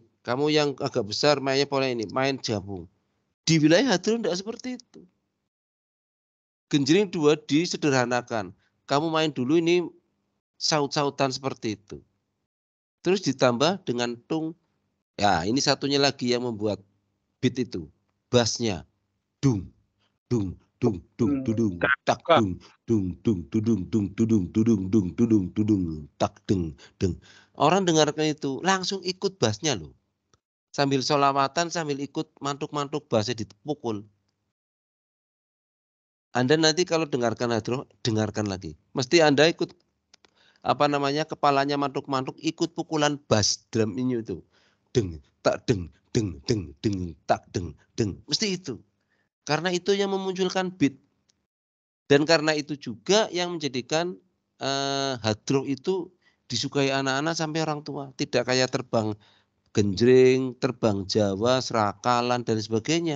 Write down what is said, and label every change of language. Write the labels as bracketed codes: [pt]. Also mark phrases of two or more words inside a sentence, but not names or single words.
[id] Kamu yang agak besar mainnya pola ini, main gabung. Di wilayah hadroh tidak seperti itu. Genjring 2 disederhanakan. kamu main dulu ini saut-sautan seperti itu. Terus ditambah dengan tung. Ya, ini satunya lagi yang membuat beat itu. Bassnya. Dung, dung, dung, dung, tudung, tak, dung, dung, dung, tudung, dung, tudung, tudung, dung, tudung, tudung, tak, deng, deng. Orang dengarkan itu langsung ikut bassnya loh. Sambil sholawatan, sambil ikut mantuk-mantuk bassnya dipukul. Anda nanti kalau dengarkan hadroh, dengarkan lagi. Mesti Anda ikut kepalanya mantuk-mantuk ikut pukulan [en] bass drum [id] ini itu. Deng, tak, deng, deng, deng, deng, tak, deng, deng. Mesti itu. Karena itu yang memunculkan beat. Dan karena itu juga yang menjadikan hadroh itu disukai anak-anak sampai orang tua. Tidak kayak terbang genjreng, terbang Jawa, serakalan, dan sebagainya.